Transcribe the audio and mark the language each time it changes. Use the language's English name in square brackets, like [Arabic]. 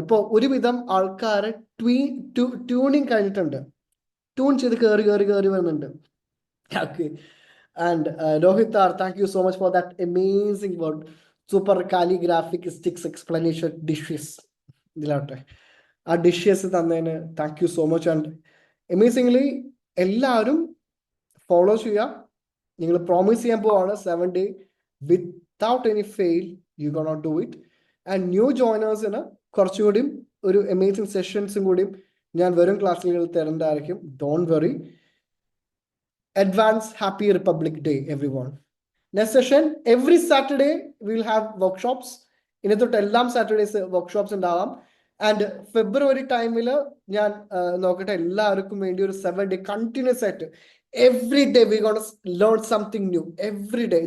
[Malayalam] ഇപ്പോൾ ഒരുവിധം ആൾക്കാരെ ട്യൂണിങ് കഴിഞ്ഞിട്ടുണ്ട്, ട്യൂൺ ചെയ്ത് കയറി വരുന്നുണ്ട്. [English] Okay. And Rohit R, thank you so much for that amazing word. Super calligraphic sticks explanation dishes. [Malayalam] ഇതിലാട്ടെ ആ ഡിഷസ് തന്നതിന് [English] Thank you so much. [Malayalam] And amazingly എല്ലാവരും ഫോളോ ചെയ്യുക. നിങ്ങൾ പ്രോമിസ് ചെയ്യാൻ പോവാണ് 7 day [English] Without any fail you gonna do it. [Malayalam] And new ജോയിനേഴ്സിന് കുറച്ചുകൂടിയും ഒരു amazing സെഷൻസും കൂടിയും ഞാൻ വരും ക്ലാസ്സുകളിൽ തരേണ്ടതായിരിക്കും. Don't worry. [English] Advance Happy Republic Day, everyone. Next session, every Saturday we will have workshops. [Malayalam] ഇനി തൊട്ട് എല്ലാം സാറ്റർഡേസ് വർക്ക്ഷോപ്സ് ഉണ്ടാവാം. ആൻഡ് ഫെബ്രുവരി ടൈമിൽ ഞാൻ നോക്കട്ടെ എല്ലാവർക്കും വേണ്ടി ഒരു 7 day കണ്ടിന്യൂസ് ആയിട്ട് [English] Every day we gonna learn something new every day.